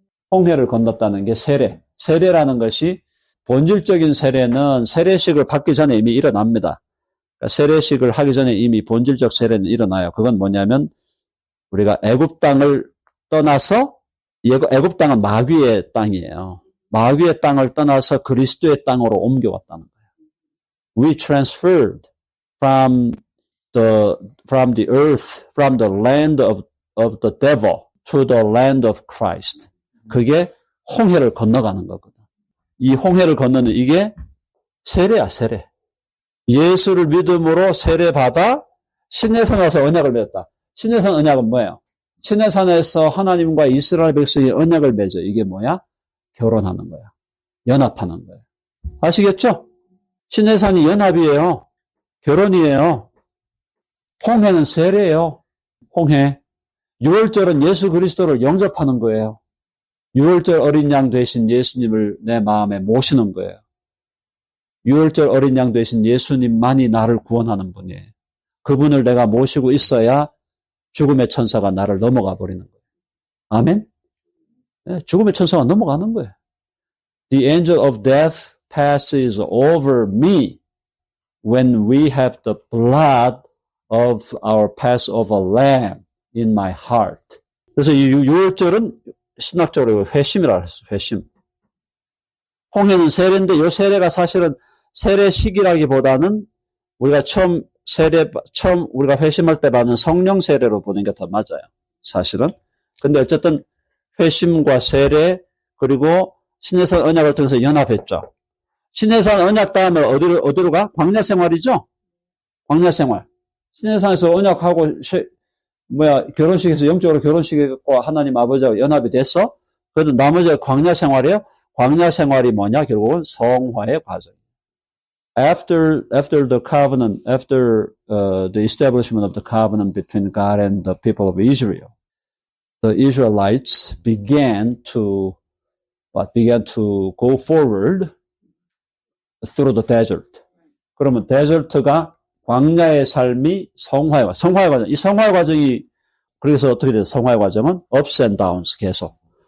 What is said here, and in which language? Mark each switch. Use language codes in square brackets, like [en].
[ko] 홍해를 건넜다는 게 세례. 세례라는 것이 본질적인 세례는 세례식을 받기 전에 이미 일어납니다. 그러니까 세례식을 하기 전에 이미 본질적 세례는 일어나요. 그건 뭐냐면 우리가 애굽 땅을 떠나서 애굽 땅은 마귀의 땅이에요. 마귀의 땅을 떠나서 그리스도의 땅으로 옮겨왔다는 거예요. [en] We transferred from the earth, from the land of the devil to the land of Christ. [ko] 그게 홍해를 건너가는 거거든. 이 홍해를 건너는 이게 세례야, 세례. 예수를 믿음으로 세례받아 시내산 와서 언약을 맺었다. 시내산 언약은 뭐예요? 시내산에서 하나님과 이스라엘 백성이 언약을 맺어. 이게 뭐야? 결혼하는 거야. 연합하는 거야. 아시겠죠? 시내산이 연합이에요. 결혼이에요. 홍해는 세례예요. 홍해. 유월절은 예수 그리스도를 영접하는 거예요. 유월절 어린 양 되신 예수님을 내 마음에 모시는 거예요. 유월절 어린 양 되신 예수님만이 나를 구원하는 분이에요. 그분을 내가 모시고 있어야 죽음의 천사가 나를 넘어가 버리는 거예요. 아멘? 네, 죽음의 천사가 넘어가는 거예요. [en] The angel of death passes over me when we have the blood of our Passover lamb in my heart. [ko] 그래서 이 유월절은 신학적으로 회심이라고 했어요. 회심. 홍해는 세례인데 이 세례가 사실은 세례식이라기보다는 우리가 처음 우리가 회심할 때 받는 성령 세례로 보는 게 더 맞아요. 사실은. 근데 어쨌든 회심과 세례 그리고 시내산 언약을 통해서 연합했죠. 시내산 언약 다음에 어디로 가? 광야 생활이죠? 광야 생활. 시내산에서 언약하고 결혼식에서 영적으로 결혼식과 하나님 아버지하고 연합이 됐어? 그래도 나머지가 광야 생활이에요. 광야 생활이 뭐냐? 결국은 성화의 과정. [en] After the covenant, after the establishment of the covenant between God and the people of Israel, the Israelites began to go forward through the desert. [ko] 그러면 데저트가 광야의 삶이 성화의 과정. 이 성화의 과정이 그래서 어떻게 돼요? 성화의 과정은 [en] ups and downs [ko] 계속.